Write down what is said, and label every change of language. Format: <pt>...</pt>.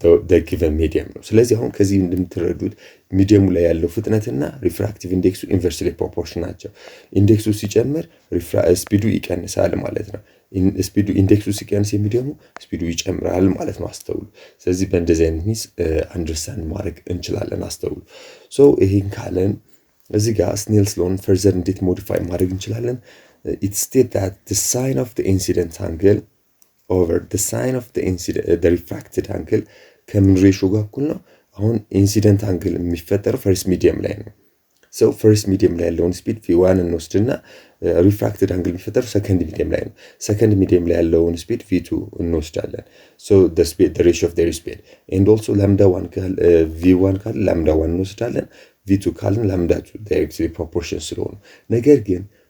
<am>the given medium ነው። ስለዚህ አሁን ከዚህ እንደምትረዱት ሚዲየሙ ላይ ያለው ፍጥነትና ሪፍራክቲቭ ኢንዴክሱ ኢንቨርስሊ ፕሮፖርሽን ናቸው። ኢንዴክሱ ሲጨምር ስፒዱ ይቀንሳል ማለት ነው። ስፒዱ ኢንዴክሱ ሲቀንስ የሚዲየሙ ስፒዱ ይጨምራል ማለት ነው። አስተውሉ። ስለዚህ በእንደዚህ አይነት ሚስ አንደርስታንድ ማድረግ እንችላለን። አስተውሉ። ሶ ይሄን ካለን እዚህ ጋር ስኔልስ ሎን ፈርዘር እንዴት ሞዲፋይ ማድረግ እንችላለን?</am> <en>it states that the sine of the incident angle over the sine of the refracted angle</en> <am>ከምን ሬሽዮ ጋር እኩል ነው? አሁን ኢንሲደንት አንግል የሚፈጠረው ፈርስት ሚዲየም ላይ ነው። so ፈርስት ሚዲየም ላይ ያለውን ስፒድ v1 እንወስድና ሪፍራክትድ አንግል የሚፈጠረው ሰከንድ ሚዲየም ላይ ነው። ሰከንድ ሚዲየም ላይ ያለውን ስፒድ v2 እንወስዳለን።</am> <en>so the ratio of their speed and also lambda 1</en> <am>v1 ካለ lambda 1 እንወስዳለን። v2 ካልን lambda 2 directly proportion ስለሆነ፣ ነገር ግን</am>